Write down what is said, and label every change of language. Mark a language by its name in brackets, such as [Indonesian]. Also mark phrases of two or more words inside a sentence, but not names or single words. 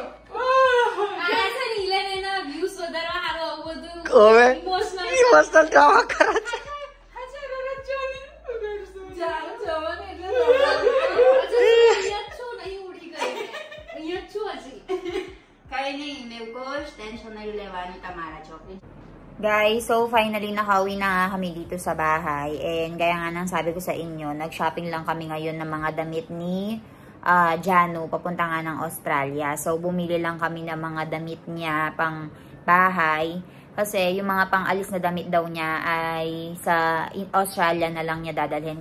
[Gujarati] આ છે ને ઈવન એના views વધારવા હારું આવું બધું હવે emotional ઇમોશનલ ડ્રામા કરે છે. જાણ જવાનું એટલે રડાવે. અહીંયા જ છું, નહીં ઉડી ગઈ. અહીંયા જ છું હજી. કઈ નહીં મેં કોઈ ટેન્શન નહીં લેવાનું તમારા છોકરી. [English] Guys, so finally [Filipino] nakauwi na kami dito sa bahay. And gaya nga nang sabi ko sa inyo, nag-shopping lang kami ngayon ng mga damit ni Janu, papunta nga ng Australia. So bumili lang kami ng mga damit niya pang bahay. Kasi yung mga pang-alis na damit daw niya ay sa Australia na lang niya dadalhin.